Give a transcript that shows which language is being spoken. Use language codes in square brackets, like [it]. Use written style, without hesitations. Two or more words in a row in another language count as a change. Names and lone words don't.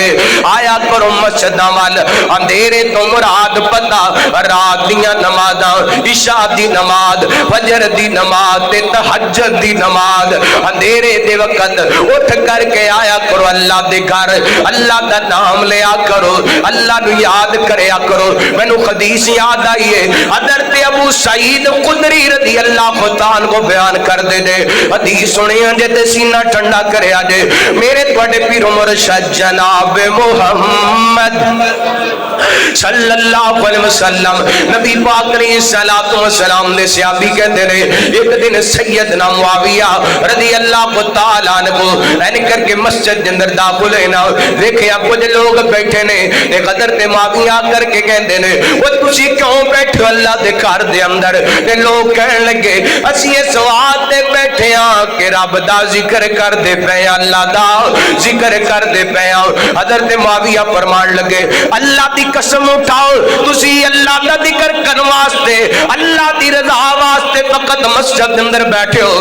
[pa] ਆਇਆ ਕਰੋ ਮਸਜਿਦਾਂ ਵੱਲ ਅੰਧੇਰੇ ਤੋ ਮੁਰਾਦ ਪਤਾ ਰਾਤ ਦੀਆਂ ਨਮਾਜ਼ਾਂ ਇਸ਼ਾ ਦੀ ਨਮਾਜ਼ ਫ਼ਜਰ ਦੀ ਨਮਾਜ਼ ਤੇ ਤਹੱਜੁਦ ਦੀ ਨਮਾਜ਼ ਅੰਧੇਰੇ ਦੇ ਵਕਤ ਉਠ ਕਰਕੇ ਆਇਆ ਕਰੋ ਅੱਲਾਹ ਦੇ ਘਰ ਅੱਲਾਹ ਦਾ ਨਾਮ ਲਿਆ ਕਰੋ ਅੱਲਾਹ ਨੂ ਯਾਦ ਕਰਿਆ ਕਰੋ। ਮੈਨੂ ਹਦੀਸ ਯਾਦ ਆਈ ਹੈ ਹਜ਼ਰਤ ਅਬੂ ਸਈਦ ਖ਼ੁਦਰੀ [ar] رضي الله تعالى [pa] ਕੋ ਬਯਾਨ ਕਰ ਦੇ ਨੇ ਹਦੀਸ ਸੁਣਿਆ ਜੇ ਤੇ ਸੀਨਾ ਠੰਡਾ ਕਰਿਆ ਜੇ ਮੇਰੇ ਤੁਹਾਡੇ ਪੀਰੋ ਮੁਰਸ਼ਿਦ ਜਨਾਬ ਮੁਹੰਮਦ [ar] صلى الله عليه وسلم [pa] ਨਬੀ ਪਾਕ [ar] عليه الصلاة والسلام [pa] ਨੇ ਸਹਾਬੀ ਕਹਿਤੇ ਨੇ ਏਕ ਦਿਨ ਸੱਯਦਨਾ ਮੁਆਵੀਆ [ar] رضي الله تعالى عنه [pa] ਐਨ ਕਰਕੇ ਮਸਜਿਦ ਕੇ ਅੰਦਰ ਦਾਖ਼ਿਲ ਹੈ ਨਾ ਦੇਖਿਆ ਕੁਛ ਲੋਗ ਬੈਠੇ ਨੇ ਤੇ ਹਜ਼ਰਤ ਮੁਆਵੀਆ ਕਰਕੇ ਕਹਿਤੇ ਨੇ ਵੋ ਤੁਸੀ ਕਿਉਂ ਬੈਠੇ ਅੱਲਾਹ ਦੇ ਘਰ ਦੇ ਅੰਦਰ ਤੇ ਲੋਗ ਕਹਿਣ ਲਗੇ ਅਸੀ ਇਸ ਵਾਸਤੇ ਬੈਠੇ ਹਾਂ ਕਿ ਰੱਬ ਦਾ ਜ਼ਿਕਰ ਕਰਦੇ ਪੇ ਅੱਲਾਹ ਦਾ ਜ਼ਿਕਰ ਕਰਦੇ ਪੇ। ਹਜ਼ਰਤ ਮੁਆਵੀਆ ਫ਼ਰਮਾਣ ਲਗੇ ਅੱਲਾਹ ਦੀ ਕਸਮ ਉਠਾਓ ਤੁਸੀ ਅੱਲਾਹ ਦਾ ਜ਼ਿਕਰ ਕਰਨ ਵਾਸਤੇ ਅੱਲਾਹ ਦੀ ਰਜ਼ਾ ਵਾਸਤੇ ਫ਼ਕਤ ਮਸਜਿਦ ਕੇ ਅੰਦਰ ਬੈਠੇ ਹੋ।